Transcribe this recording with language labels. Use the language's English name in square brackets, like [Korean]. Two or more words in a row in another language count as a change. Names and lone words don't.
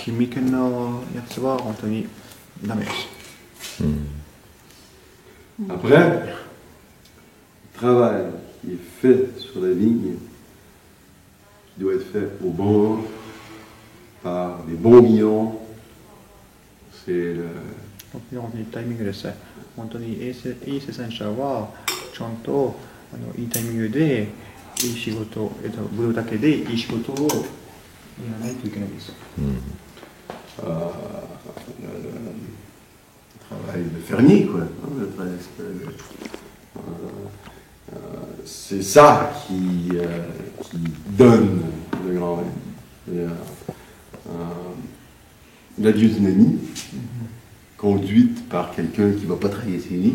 [French] Après, le travail qui est fait sur la vigne, qui doit être fait au bon moment, par les bons millons, c'est le... [Japanese] タイミングです。本当にいい生産者はちゃんといいタイミングでいい仕事、ブドウだけでいい仕事をやらないといけないです。 [French] Travail de fermier, quoi. C'est ça qui donne le grand vin. La biodynamie conduite par quelqu'un qui ne va pas travailler ses lignes.